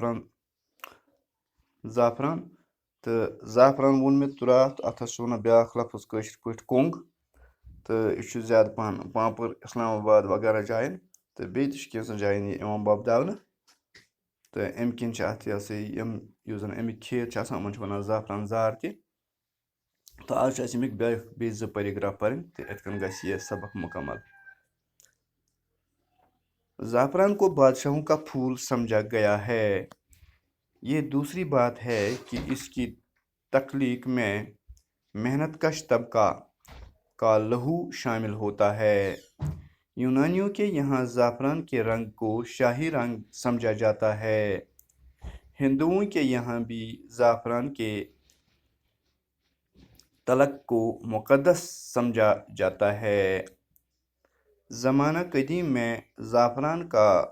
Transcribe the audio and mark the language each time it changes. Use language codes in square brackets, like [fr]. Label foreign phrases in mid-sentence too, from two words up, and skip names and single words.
[ks] زعفران تہٕ زعفران ووٚن مےٚ راتھ اَتھ ہسا چھِ وَنان بیٛاکھ لفظ کٲشِر پٲٹھۍ کۄنٛگ تہٕ یہِ چھُ زیادٕ پَہَن پانٛپر اِسلام آباد وغیرہ جایَن تہٕ بیٚیہِ تہِ چھِ کینٛژھن جایَن یہِ یِوان وۄپداونہٕ تہٕ اَمہِ کِنۍ چھِ اَتھ یہِ ہسا یُس زَن اَمِکۍ کھیت چھِ آسان یِمَن چھِ وَنان زعفران زار تہِ تہٕ آز چھِ اَسہِ اَمِکۍ بیٚیہِ 2 پیراگراف پَرٕنۍ تہٕ یِتھ کٔنۍ گژھِ یہِ سبق مکمل [ur] زعفران کو بادشاہوں کا پھول سمجھا گیا ہے یہ دوسری بات ہے کہ اس کی تخلیق میں محنت کش طبقہ کا لہو شامل ہوتا ہے یونانیوں کے یہاں زعفران کے رنگ کو شاہی رنگ سمجھا جاتا ہے ہندوؤں کے یہاں بھی زعفران کے تلک کو مقدس سمجھا جاتا ہے زمانہ قدیم میں زعفران کا